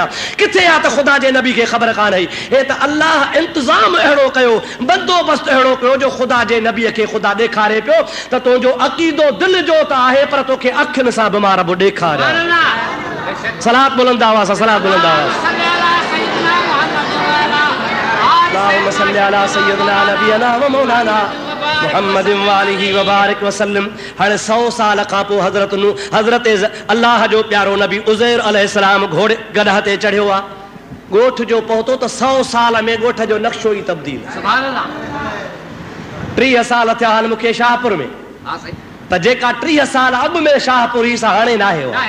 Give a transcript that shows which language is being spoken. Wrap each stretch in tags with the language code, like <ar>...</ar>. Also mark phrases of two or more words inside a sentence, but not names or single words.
<sd>किथे आहे त ख़ुदा जे नबी खे ख़बर कान हुई? हे त अल्लाह इंतज़ाम अहिड़ो कयो, बंदोबस्त अहिड़ो कयो जो ख़ुदा जे नबीअ खे ख़ुदा ॾेखारे पियो त तुंहिंजो अक़ीदो दिलि जो त आहे पर तोखे अखियुनि सां बि मां रब ॾेखारियां। सलात बुलंद आवाज़ सां, सलात बुलंद आवाज़।</sd> <ar>اللهم صلي على سيدنا نبينا و مولانا محمد وآله وبارك وسلم.</ar> <sd>हाणे 100 साल खां पोइ हज़रत अल्लाह जो प्यारो नबी उज़ैर अलैहिस्सलाम घोड़े गधा ते चढ़ियो आहे। ॻोठ जो पहुतो त 100 साल में ॻोठ जो नक्शो ई तब्दील। 30 साल थिया आहिनि मूंखे शाहपुर में, त जेका 30 साल अॻु में शाहपुर हुई सा हाणे न आहे।</sd>